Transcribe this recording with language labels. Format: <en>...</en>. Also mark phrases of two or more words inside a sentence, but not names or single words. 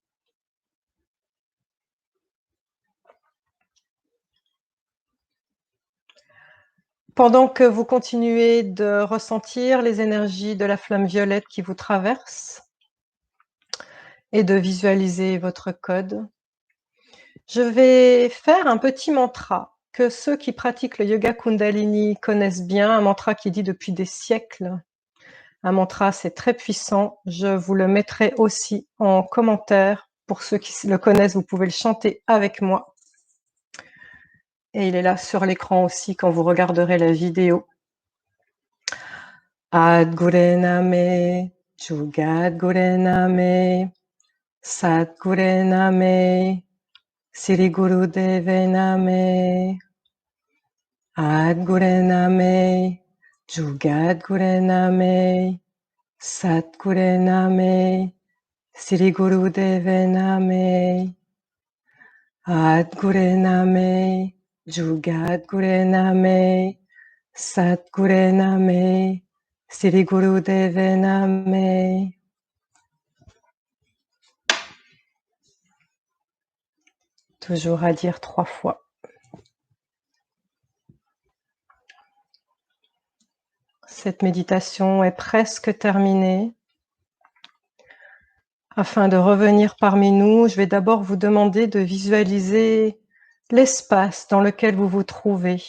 <fr>Pendant que vous continuez de ressentir les énergies de la flamme violette qui vous traverse et de visualiser votre code, je vais faire un petit mantra que ceux qui pratiquent le yoga Kundalini connaissent bien, un mantra qui est dit depuis des siècles. Un mantra, c'est très puissant. Je vous le mettrai aussi en commentaire. Pour ceux qui le connaissent, vous pouvez le chanter avec moi. Et il est là sur l'écran aussi quand vous regarderez la vidéo.</fr> <sa>Adgurename, Jugadgurename, Sadgurename, Sri Gurudeve Name. Adgurename, Jugadgurename, Sadgurename, Sri Gurudeve Name. Adgurename, Jugadgurename, Sadgurename, Sri Gurudeve Name.</sa> <fr>Toujours à dire 3 fois. Cette méditation est presque terminée. Afin de revenir parmi nous, je vais d'abord vous demander de visualiser l'espace dans lequel vous vous trouvez.</fr>